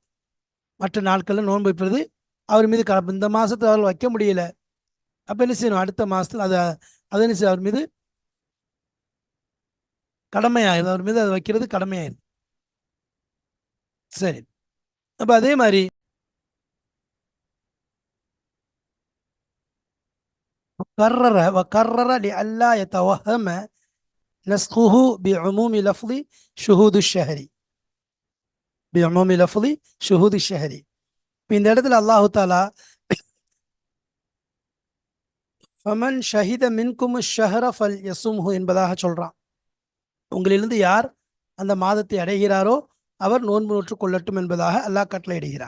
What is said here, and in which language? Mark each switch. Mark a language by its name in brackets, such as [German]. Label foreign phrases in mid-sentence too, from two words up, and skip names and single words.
[Tamil] மற்ற நாட்களில் நோன்பு வைப்பது அவர் மீது இந்த மாதத்தில் அவர்கள் வைக்க முடியல, அப்போ என்ன செய்யணும், அடுத்த மாதத்தில் அதை என்ன செய்ய அவர் மீது கடமையாயிருது, அவர் மீது அதை வைக்கிறது கடமையாயிருது. சரி, அப்போ அதே மாதிரி [Arabic] وكرر لئلا يتوهم نسخه بعموم لفظ شهود الشهر بعموم لفظ شهود الشهر. [Tamil] இந்த இடத்துல [Arabic] الله تعالى فمن شهد منكم الشهر فليصمه [Tamil] என்பதாக சொல்றான். உங்களிலிருந்து யார் அந்த மாதத்தை அடைகிறாரோ அவர் நோன்பு நோற்றுக் கொள்ளட்டும் என்பதாக அல்லாஹ் கட்டளையிடுகிறான்.